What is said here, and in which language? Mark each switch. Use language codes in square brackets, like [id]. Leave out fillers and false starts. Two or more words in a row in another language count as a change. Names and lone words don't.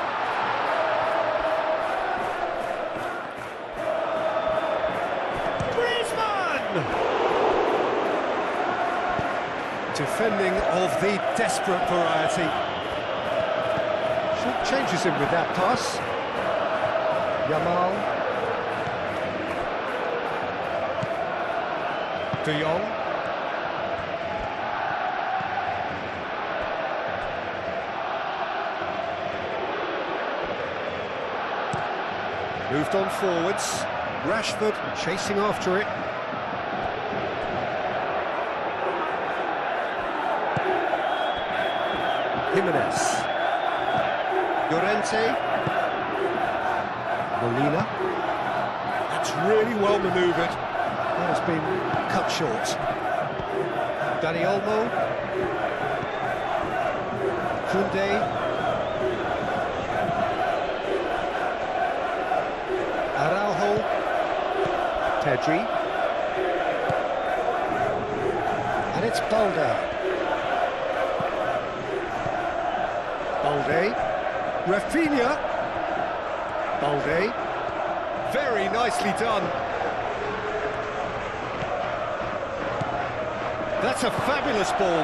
[en] Defending of the desperate variety. Short changes him with that pass. Yamal. De Jong. Moved on forwards. Rashford chasing after it. Jimenez. Llorente. Molina. That's really well manoeuvred. That has been cut short. Dani Olmo. Koundé. Araujo. Pedri. And it's Balde. Balde, Rafinha, Balde, very nicely done. That's a fabulous ball.